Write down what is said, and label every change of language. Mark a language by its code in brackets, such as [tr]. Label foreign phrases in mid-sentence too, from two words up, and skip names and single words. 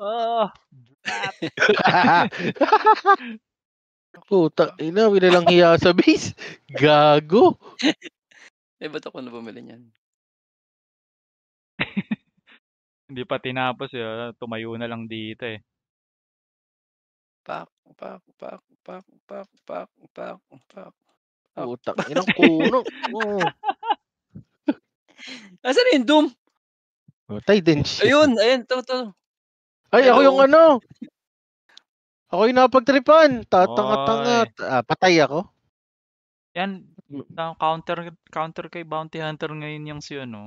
[tl] Oh, brap. Puta, ina, wala lang hiya sa base. Gago. Eh, ba't ako na bumili niyan? Hindi pa tinapos eh. Tumayo na lang dito eh. Pak, pak, pak, pak, pak, pak, pak, pak. Puta, inang kuno. Oh. Asan na yung Doom? Patay din siya. Ayun, ayun, to. Ay, ako Hello. yung ano. Ako yung napagtripan. Tatanga-tanga. Patay ako. Yan, counter kay Bounty Hunter ngayon yung si ano,